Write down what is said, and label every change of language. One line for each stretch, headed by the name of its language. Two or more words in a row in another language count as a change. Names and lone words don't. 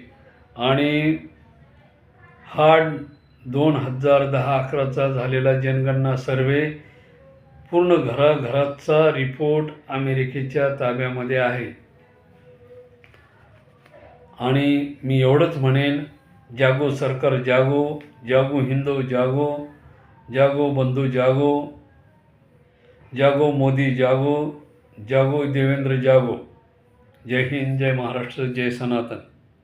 Marathi: आणि हा 2010-11चा झालेला जनगणना सर्वे पूर्ण घराघराचा रिपोर्ट अमेरिकेच्या ताब्यामध्ये आहे. आणि मी एवढंच म्हणेन,
Hindi: जागो सरकार जागो, जागो हिंदू जागो, जागो बंधू जागो, जागो मोदी जागो, जागो देवेंद्र जागो.
Marathi: जय हिंद, जय महाराष्ट्र, जय सनातन.